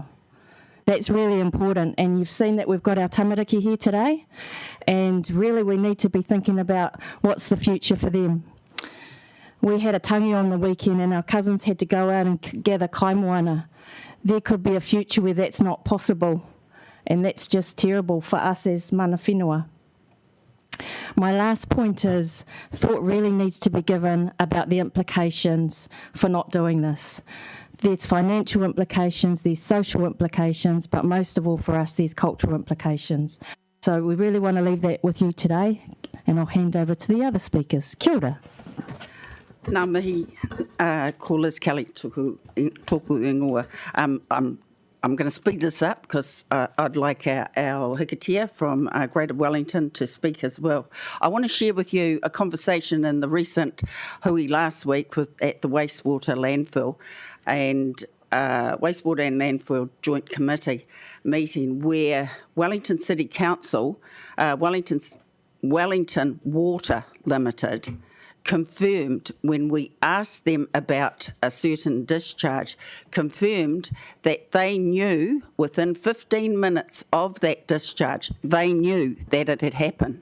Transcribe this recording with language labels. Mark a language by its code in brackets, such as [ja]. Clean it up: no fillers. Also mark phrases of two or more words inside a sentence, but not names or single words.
[en] That's really important, and you've seen that we've got our tamariki here today, and really we need to be thinking about what's the future for them. We had a tangi on the weekend and our cousins had to go out and gather kaimoana. There could be a future where that's not possible, and that's just terrible for us as [mi] mana whenua. [en] My last point is thought really needs to be given about the implications for not doing this. There's financial implications, there's social implications, but most of all for us, there's cultural implications. So we really want to leave that with you today, And I'll hand over to the other speakers. [mi] Kia ora. Ngā mihi, ko Liz Kelly tōku ingoa. [en] I'm going to speed this up because I'd like our hikatia from Greater Wellington to speak as well. I want to share with you a conversation in the recent hui last week at the wastewater landfill and wastewater and landfill joint committee meeting where Wellington City Council, Wellington Water Limited, confirmed when we asked them about a certain discharge, confirmed that they knew within 15 minutes of that discharge, they knew that it had happened.